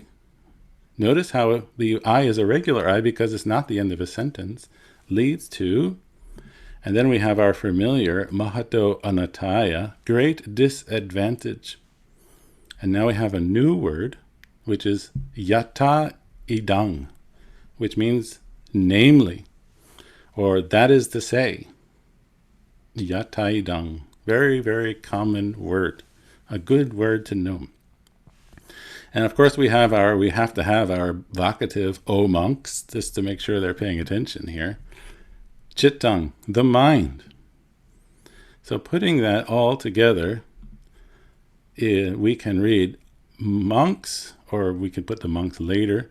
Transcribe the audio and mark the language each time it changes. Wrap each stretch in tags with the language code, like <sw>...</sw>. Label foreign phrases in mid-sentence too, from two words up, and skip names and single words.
<en>Notice how the I is a regular I because it's not the end of a sentence. Leads to, and then we have our familiar</en> <pi>mahato anataya,</pi> <en>great disadvantage. And now we have a new word, which is</en> <pi>yata idang,</pi> <en>which means namely, or that is to say.</en> <pi>Yata idang,</pi> <en>very, very common word, a good word to know. And of course we have to have our vocative o monks, just to make sure they're paying attention here. Chittang, the mind. So putting that all together, we can read monks, or we can put the monks later.</en>